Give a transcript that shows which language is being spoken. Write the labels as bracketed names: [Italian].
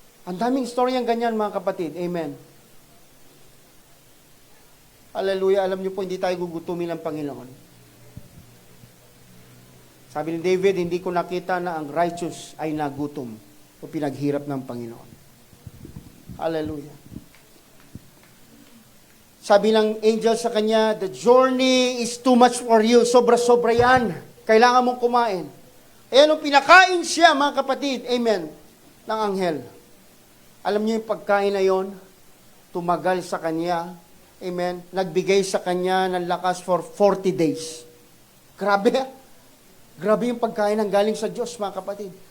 [Filipino] Ang daming story ang ganyan, mga kapatid. Amen. Hallelujah. Alam niyo po, hindi tayo gugutumin ng Panginoon. Sabi ni David, hindi ko nakita na ang righteous ay nagutom o pinaghirap ng Panginoon. Hallelujah. Sabi ng angel sa kanya, [English] the journey is too much for you. [Filipino] Sobra-sobra yan. Kailangan mong kumain. Ayan, nung pinakain siya, mga kapatid, amen, ng anghel. Alam niyo yung pagkain na yon, tumagal sa kanya, amen, nagbigay sa kanya ng lakas [English] for 40 days. [Filipino] Grabe, grabe yung pagkain ng galing sa Diyos, mga kapatid.